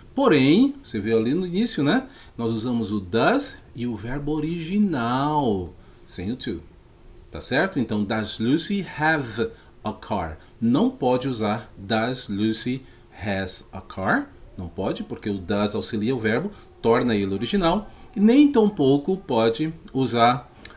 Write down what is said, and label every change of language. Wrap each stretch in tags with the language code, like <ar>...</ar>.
<pt>Porém, você viu ali no início, né? Nós usamos o does e o verbo original, sem o to. Tá certo?</pt> <en>Então, does Lucy have a car?</en> <pt>Não pode usar</pt> <en>does Lucy has a car?</en> <pt>Não pode, porque o does auxilia o verbo, torna ele original. E nem tampouco pode usar...</pt>